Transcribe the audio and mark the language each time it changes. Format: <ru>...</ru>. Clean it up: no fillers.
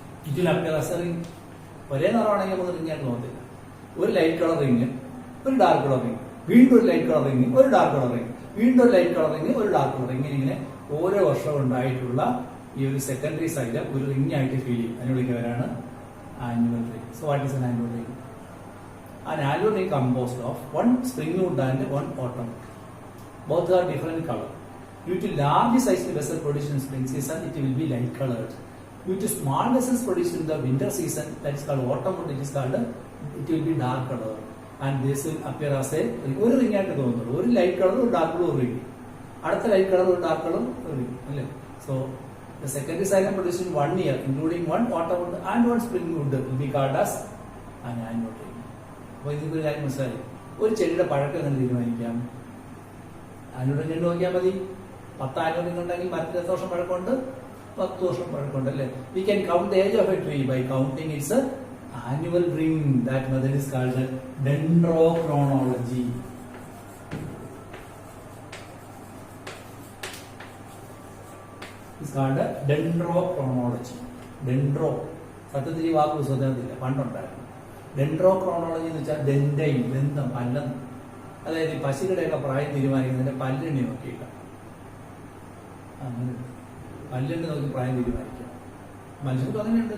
<ml>ഇതിൽ അഭ്യാസറിങ് ഒരേ നിറമാണെങ്കിൽ നമുക്ക് റിങ്ങായിട്ട് തോന്നത്തില്ല. ഒരു ലൈറ്റ് കളർ റിങ്, ഒരു ഡാർക്ക് കളർ റിങ്, വീണ്ടും ഒരു ലൈറ്റ് കളർ റിങ്, ഒരു ഡാർക്ക് കളർ റിങ്, വീണ്ടും ഒരു ലൈറ്റ് കളർ റിങ്, ഒരു ഡാർക്ക് കളർ റിങ്. ഇങ്ങനെ ഓരോ വർഷവും ഉണ്ടായിട്ടുള്ള ഈ ഒരു സെക്കൻഡറി സൈഡ് ഒരു റിങ് ആയിട്ട് ഫീൽ ചെയ്യും. അതിന് വിളിക്കുന്നവരാണ് annual ring.</ml> <en>So what is an annual ring? An annual ring composed of one spring wood and one autumn wood. Both are different color. Due to large size vessel produced in spring season, it will be light colored. Due to small vessels produced in the winter season, that is called autumn wood, it is called, it will be dark color. And this will appear as a</en> <ml>ഒരു ring ആയിട്ട് തോന്നുന്നത്. ഒരു light colour ഒരു dark colour ring, അടുത്ത light colour ഒരു dark colour ring അല്ലേ.</ml> <en>So the secondary cycle produced in 1 year, including one autumn wood and one spring wood, will be called as an annual ring.</en> <ml>അപ്പൊ ഇതിന്റെ ഒരു കാര്യം മനസ്സിലായി. ഒരു ചെടിയുടെ പഴക്കം എങ്ങനെ തീരുമാനിക്കാം? ആനുവൽ റിംഗ് നോക്കിയാൽ മതി. 10 ആനുവൽ റിംഗ് ഉണ്ടെങ്കിൽ മരത്തിന് 10 വർഷം പഴക്കമുണ്ട്, 10 വർഷം പഴക്കമുണ്ട് അല്ലേ.</ml> <en>We can count the age of a tree by counting its annual ring. That method is called dendrochronology. It's called dendrochronology.</en> <ml>Dendro സത്യത്തിൽ ഈ വാക്ക് പുസ്തകത്തില്ല, പണ്ടുണ്ടായിരുന്നു. ഡെൻഡ്രോക്രോണോളജി എന്ന് വെച്ചാൽ ഡെൻഡൈൻ, ബന്ധം, പല്ലെന്ന്. അതായത് ഈ പശുക്കളുടെയൊക്കെ പ്രായം തീരുമാനിക്കുന്നതിന്റെ പല്ലെണ്ണി നോക്കിയിട്ടാണ്. അങ്ങനെ പല്ലെണ്ണി നോക്കി പ്രായം തീരുമാനിക്കാം. മനുഷ്യർക്ക് അങ്ങനെയുണ്ട്.</ml>